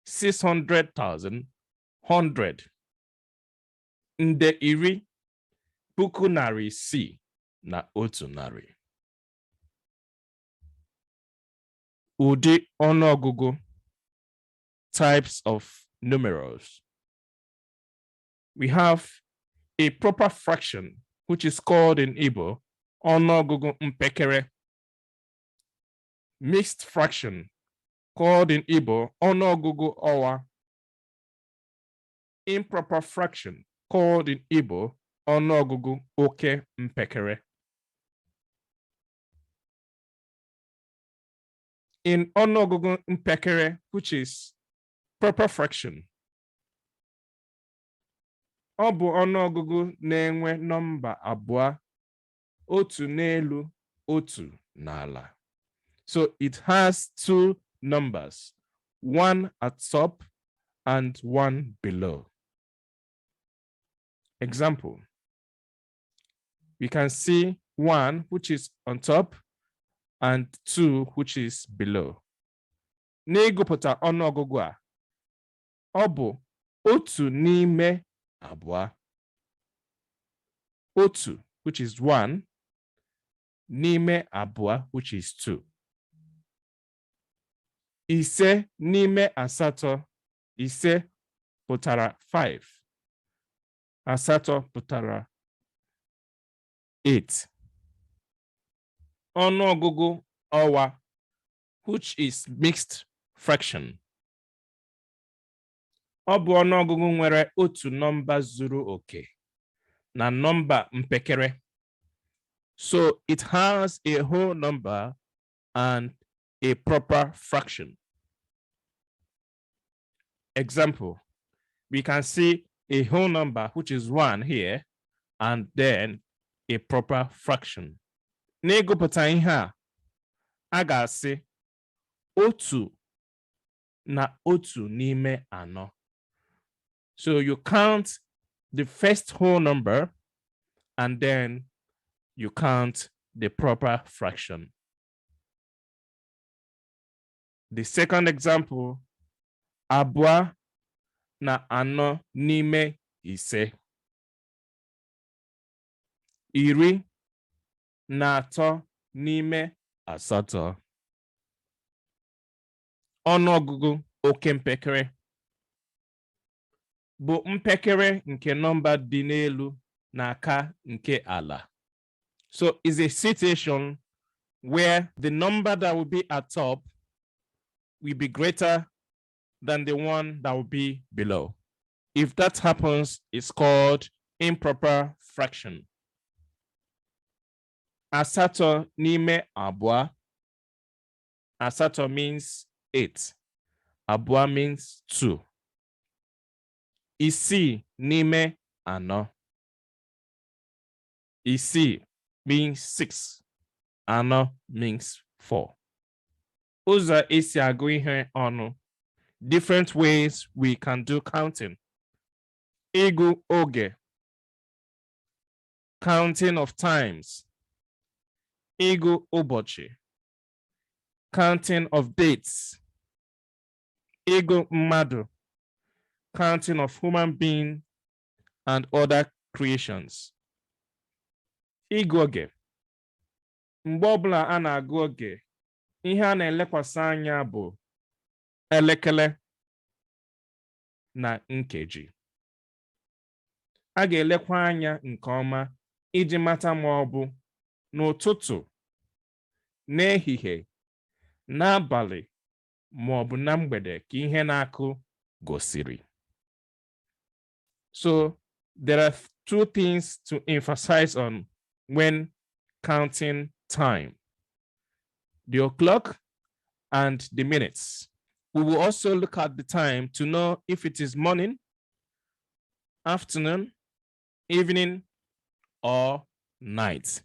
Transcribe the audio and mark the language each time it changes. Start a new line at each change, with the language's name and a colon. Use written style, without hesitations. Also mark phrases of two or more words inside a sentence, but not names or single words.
Igbo: 10,600,100, nde iri. puku narị isii na otu narị. Ụdị ọnụọgụgụ,
English: types of numerals. We have a proper fraction, which is called in Igbo
Igbo: ọnụọgụgụ mpekere.
English: Mixed fraction, called in Igbo
Igbo: ọnụọgụgụ ọwa.
English: Improper fraction, called in Igbo
Igbo: ọnụọgụgụ oke mpekere. In ọnụọgụgụ mpekere,
English: which is proper fraction,
Igbo: ọ bụ ọnụọgụgụ na-enwe nọmba abụọ, otu n'elu, otu n'ala.
English: So it has two numbers, one at top and one below. Example, we can see 1, which is on top, and 2, which is below.
Igbo: N'ịgụpụta ọnụọgụgụ a, ọ bụ otu n'ime abụọ. Otu,
English: which is 1,
Igbo: n'ime abụọ,
English: which is 2.
Igbo: Ise n'ime asatọ, ise pụtara 5. Asatọ pụtara 8. Ọnụọgụgụ ọwa,
English: which is mixed fraction.
Igbo: Ọ bụ ọnụọgụgụ nwere otu nọmba zuru oke na nọmba mpekere.
English: So it has a whole number and a proper fraction. Example, we can see a whole number, which is 1 here, and then a proper fraction.
Igbo: N'ịgụpụta ihe a ga-asị otu na otu n'ime anọ.
English: So you count the first whole number and then you count the proper fraction. The second example,
Igbo: abụọ na anọ n'ime ise. Iri na atọ n'ime asatọ. Ọnụọgụgụ oke mpekere bụ mpekere nke nọmba dị n'elu na aka nke ala.
English: So it's a situation where the number that will be at top will be greater than the one that will be below. If that happens, it's called improper fraction.
Igbo: Asatọ n'ime abụọ.
English: Asatọ means 8.
Igbo: Abụọ
English: means 2.
Igbo: Isii n'ime anọ.
English: Isii means 6.
Igbo: Anọ
English: means 4.
Igbo: Ụzọ esi agụ ihe ọnụ.
English: Different ways we can do counting.
Igbo: Ịgụ oge.
English: Counting of times.
Igbo: Ịgụ ụbọchị.
English: Counting of dates.
Igbo: Ịgụ mmadụ.
English: Counting of human being and other creations.
Igbo: Ịgụ oge. Mgbe ọbụla a na-agụ oge, ihe a na-elekwasị anya bụ elekere na nkeji. A ga-elekwa anya nke ọma iji mata ma ọ bụ n'ụtụtụ, n'ehihie, n'abalị, ma ọ bụ na mgbede ka ihe na-akụ gosiri.
English: So there are two things to emphasize on when counting time: the o'clock and the minutes. We will also look at the time to know if it is morning, afternoon, evening, or night.